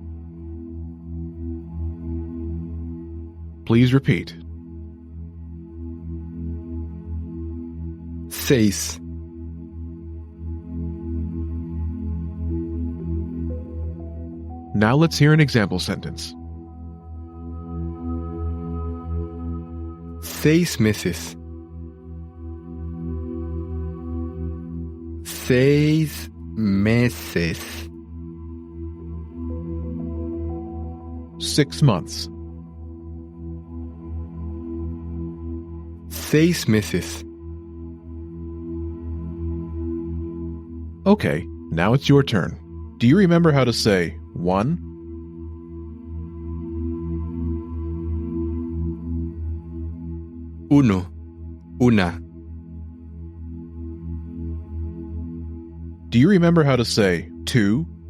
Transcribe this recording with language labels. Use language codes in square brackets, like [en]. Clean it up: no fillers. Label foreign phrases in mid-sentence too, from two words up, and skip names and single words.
[en] Please repeat. 6. Now let's hear an example sentence. [es] 6 meses. 6 meses. [en] 6 months. [es] 6 meses. [en] Okay, now it's your turn. Do you remember how to say 1? 1. [es] Una. [en] Do you remember how to say 2?